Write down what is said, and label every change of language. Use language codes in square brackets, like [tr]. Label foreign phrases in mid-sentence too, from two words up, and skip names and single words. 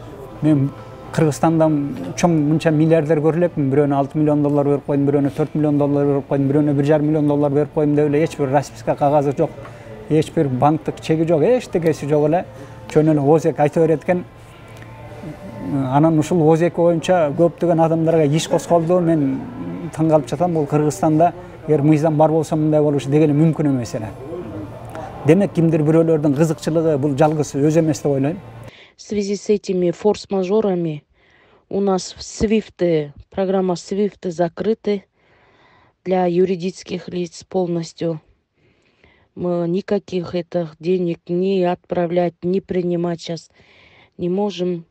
[ky] Бул эми мен Кыргызстанда чоң мынча миллиардер көрүлөпмүн, бирөөнө 6 миллион доллар берип койдум, бирөөнө 4 миллион доллар берип койдум, бирөөнө 1,5 миллион доллар берип койдум деп эле эч бир расписка кагазы жок, эч бир банктык чеги жок, эчтекеси жок эле чөн эле озек айта берет экен. Анан ушул озек боюнча көптөгөн адамдарга иш косколду. Мен таң калып жатам, бул Кыргызстанда эгер мыйзам бар болсо мындай болушу деги эле мүмкүн эмес эле. Демек кимдир бирөөлөрдүн кызыкчылыгы бул жалгыз өзү эмес деп ойлойм. [ru] В связи с этими форс-мажорами у нас программа SWIFT закрыты для юридических лиц полностью. Мы никаких этих денег ни отправлять, ни принимать сейчас не можем.